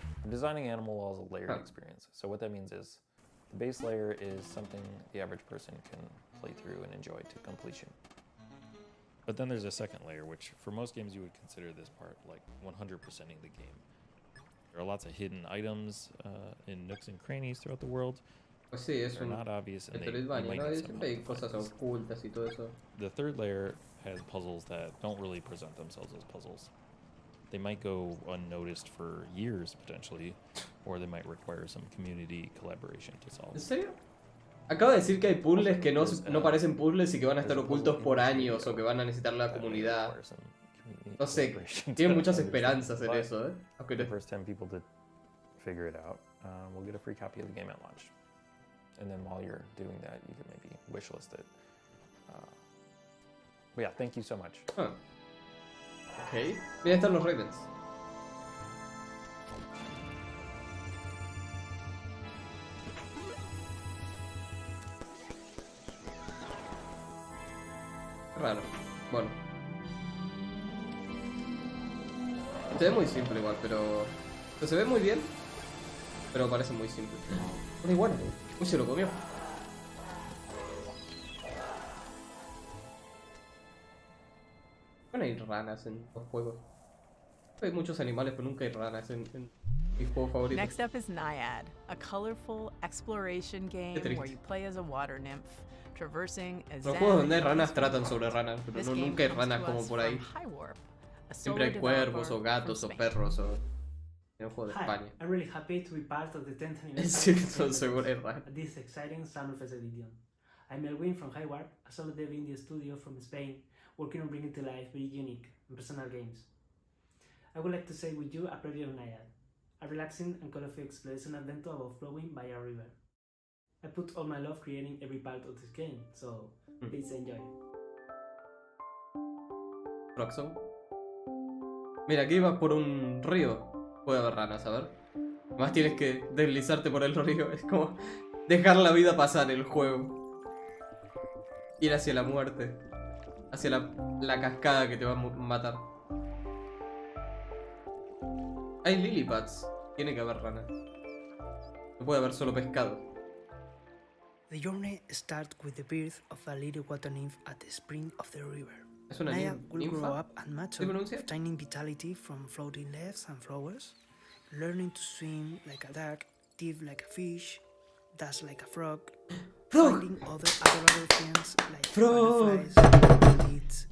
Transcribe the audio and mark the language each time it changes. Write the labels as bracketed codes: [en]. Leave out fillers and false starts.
[en] Designing Animal Well is a layered experience. So what that means is the base layer is something the average person can play through and enjoy to completion. But then there's a second layer, which for most games you would consider this part like 100%ing the game. There are lots of hidden items in nooks and crannies throughout the world. [es] Pues sí, es [en] un not obvious and [es] Metroidvania, ¿no? Siempre hay cosas ocultas y todo eso. [en] The third layer has puzzles that don't really present themselves as puzzles. they might go unnoticed for years potentially, or they might require some community collaboration to solve. [es] ¿En serio? Acaba de decir que hay puzzles que no parecen puzzles y que van a estar ocultos por años o que van a necesitar la comunidad. No sé, tienen muchas esperanzas en eso, ¿eh? [en] Aunque the first 10 people to figure it out, we'll get a free copy of the game at launch. And then while you're doing that, you can maybe wishlist it. But yeah, thank you so much. [es] Ok. Mira, están los Ravens. Raro. Bueno. Se ve muy simple igual, pero... Se ve muy bien, pero parece muy simple. Una iguana. Uy, se lo comió. Bueno, hay ranas en los juegos. Hay muchos animales, pero nunca hay ranas en mis juegos favoritos. [en] Next up is Naiad, a colorful exploration game where you play as a water nymph, traversing a [es] Los juegos donde hay ranas tratan sobre ranas, pero nunca hay ranas como por ahí. Siempre hay cuervos o gatos o perros o... En un juego de España. [en] I'm really happy to be part of the 10th anniversary [es] Sí, son seguro hay ranas. [en] at this exciting Sunfest edition. I'm Elwin from Highwarp, a solo dev indie studio from Spain, working on bringing to life very unique and personal games. I would like to share with you a preview of Naiad, a relaxing and colorful exploration adventure about flowing by a river. I put all my love creating every part of this game, so please enjoy. [es] Roxon. Mira, aquí vas por un río. Puede haber ranas, a ver. Además tienes que deslizarte por el río. Es como dejar la vida pasar el juego. Ir hacia la muerte. Hacia la cascada que te va a matar. Hay lilipads. Tiene que haber ranas. No puede haber solo pescado. [en] The journey starts with the birth of a little water nymph at the spring of the river. [es] ¿Es una [en] Naiad will grow [es] ninfa? [en] up and mature, obtaining vitality from floating leaves and flowers, learning to swim like a duck, dive like a fish, dash like a frog, finding other adorable things like butterflies, beads,